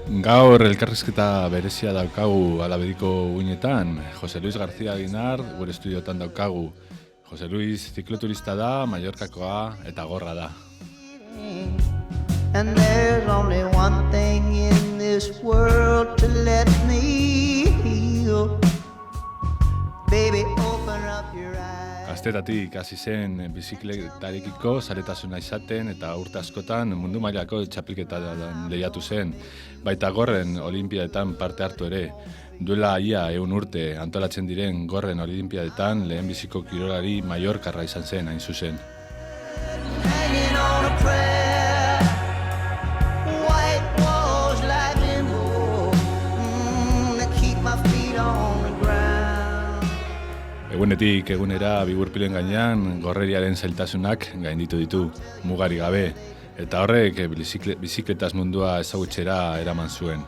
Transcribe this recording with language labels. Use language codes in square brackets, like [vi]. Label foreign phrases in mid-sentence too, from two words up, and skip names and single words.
[eu] Gaur elkarrizketa berezia daukagu Alabediko uinetan. Jose Luis García Guinar, gure estudiotan daukagu. Jose Luis zikloturista da, Mallorcakoa eta gorra da. [en] And there's only one thing in this world to let me heal. Baby, open up your eyes. [eu] Gaztetatik hasi zen bizikletarekiko zaletasuna izaten eta urte askotan mundu mailako txapelketan lehiatu zen. Baita gorren olimpiadetan parte hartu ere. Duela ia 100 urte antolatzen diren gorren olimpiadetan lehen biziko kirolari Mallorcarra izan zen hain zuzen. [en] Hanging on a prayer. White walls like limbo. To keep my feet on the ground. [eu] Egunetik egunera bigurpilen gainean gorreriaren zailtasunak gainditu ditu, mugari gabe, eta horrek bizikletaz mundua ezagutzera eraman zuen.